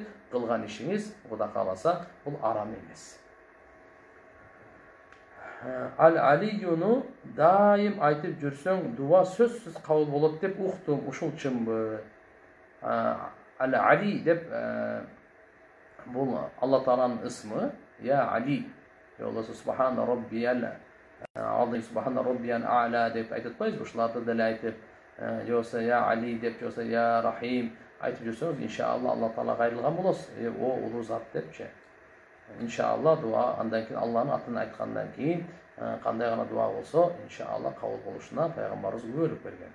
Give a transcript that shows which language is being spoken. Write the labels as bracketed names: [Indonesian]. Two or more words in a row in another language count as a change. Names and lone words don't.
[Kyrgyz] Кылган ишиңиз, Кудай кааласа, бул арам эмес. Ал-Алиюну дайым айтып жүрсөң, дуа сөзсүз кабыл болот деп уктум. Ушул чынбы? Ал-Али деп бул Алла Тааланын ысмы. [Arabic] يا علي. الله سبحان ربي العظيم سبحان ربي الأعلى [Kyrgyz] деп айтып атпайбызбы? Ушуларды деле айтып, же болсо [Arabic] يا علي [Kyrgyz] деп, же болсо [Arabic] يا رحيم [Kyrgyz] айтып жүрсөңүз, иншалла Алла Таала кайрылган болосуз. О улуу зат депчи. Иншалла дуа андан кийин Алланын атын айткандан кийин кандай гана дуа болсо, иншалла кабыл болушуна пайгамбарыбыз күбөлүк берген.